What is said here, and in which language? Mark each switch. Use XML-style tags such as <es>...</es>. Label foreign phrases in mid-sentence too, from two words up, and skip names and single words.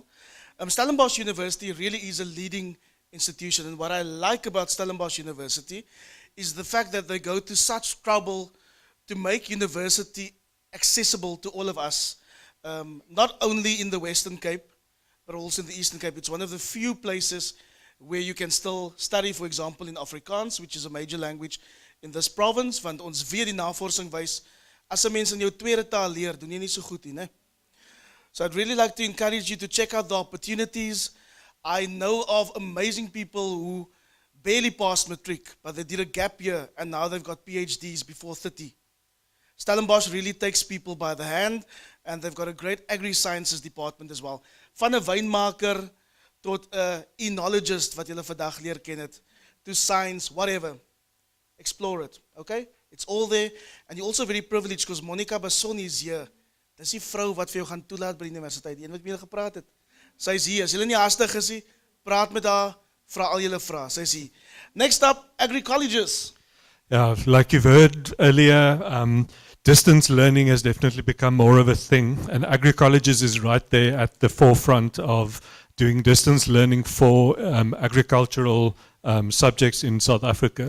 <en>Stellenbosch University really is a leading institution, and what I like about Stellenbosch University is the fact that they go to such trouble to make university accessible to all of us. Not only in the Western Cape, but also in the Eastern Cape. It's one of the few places where you can still study, for example, in Afrikaans, which is a major language in this province,</en> <af>want ons weer die navorsing wys, as 'n mens in jou tweede taal leer, doen jy nie so goed nie, né?</af> <en>So I'd really like to encourage you to check out the opportunities. I know of amazing people who barely passed matric, but they did a gap year, and now they've got PhDs before 30. Stellenbosch really takes people by the hand, and they've got a great agri-sciences department as well.</en> <af>Van 'n wynmaker tot 'n enologist wat julle vandag leer ken het,</af> <en>to science, whatever. Explore it, okay? It's all there, and you're also very privileged because Monica Basson is here.</en> <af>Dis die vrou wat vir jou gaan toelaat by die universiteit, die een wat met julle gepraat het. Sy is hier, as julle nie haastig is nie, praat met haar, vra al julle vrae, sy is hier.</af> <en>Next up, Agri Colleges. Yeah, like you've heard earlier, distance learning has definitely become more of a thing, and Agri Colleges is right there at the forefront of doing distance learning for agricultural subjects in South Africa.</en>